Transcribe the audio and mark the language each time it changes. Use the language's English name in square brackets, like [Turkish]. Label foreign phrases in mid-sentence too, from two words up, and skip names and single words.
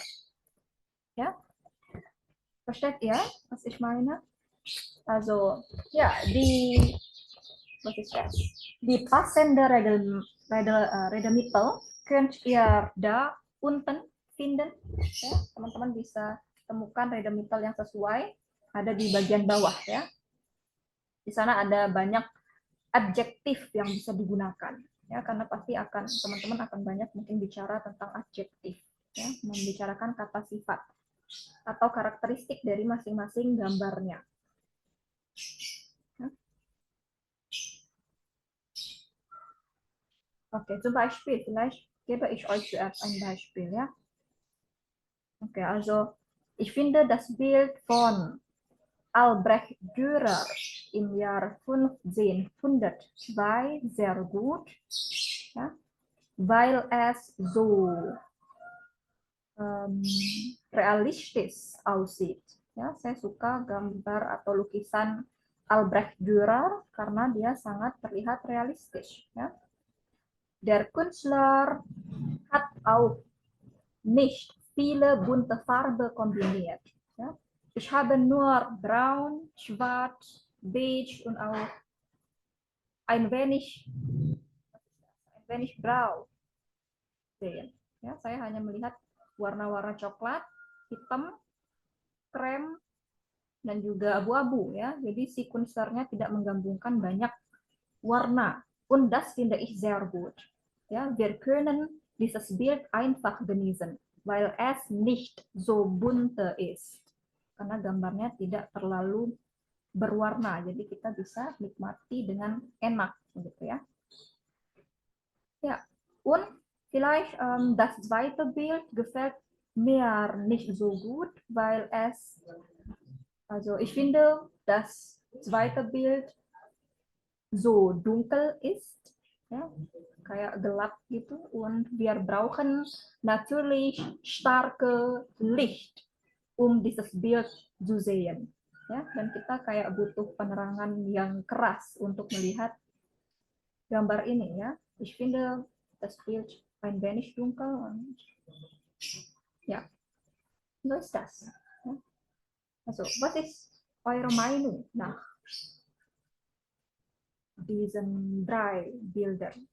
[German] Ja, versteht ihr, was ich meine? Also, ja, was ist das? Die passende Redemittel könnt ihr da unten finden. [Indonesian] Ya, teman-teman bisa temukan Redemittel yang sesuai ada di bagian bawah ya. Di sana ada banyak adjektif yang bisa digunakan ya, karena pasti akan teman-teman akan banyak mungkin bicara tentang adjektif ya, membicarakan kata sifat atau karakteristik dari masing-masing gambarnya. Ya. Oke, [German] zum Beispiel, vielleicht gebe ich euch zuerst ein Beispiel, ja. Okay, also ich finde das Bild von Albrecht Dürer im Jahr 1502 sehr gut, ja, weil es so realistisch aussieht. [Indonesian] Ya, saya suka gambar atau lukisan Albrecht Dürer karena dia sangat terlihat realistis. Ya. [German] Der Künstler hat auch nicht viele bunte Farben kombiniert. Ja. Ich habe nur braun, schwarz, beige und auch ein wenig blau sehen. [Indonesian] Ya, saya hanya melihat warna-warna coklat, hitam, krem, dan juga abu-abu ya. Jadi si Kunstlernya tidak menggabungkan banyak warna. [German] Und das finde ich sehr gut. Ja, wir können dieses Bild einfach genießen, weil es nicht so bunte ist. [Indonesian] Karena gambarnya tidak terlalu berwarna, jadi kita bisa nikmati dengan enak gitu ya. [German] Ja, und vielleicht das zweite Bild gefällt mir nicht so gut, weil es, also ich finde, das zweite Bild so dunkel ist, ja, [Indonesian] kayak gelap gitu, [German] und wir brauchen natürlich starke Licht, um dieses Bild zu sehen. [Indonesian] Ya, dan kita kayak butuh penerangan yang keras untuk melihat gambar ini ya. [German] Ich finde das Bild ein wenig dunkel und ja, so ist das. Ja. Also, was ist eure Meinung nach diesen drei Bildern?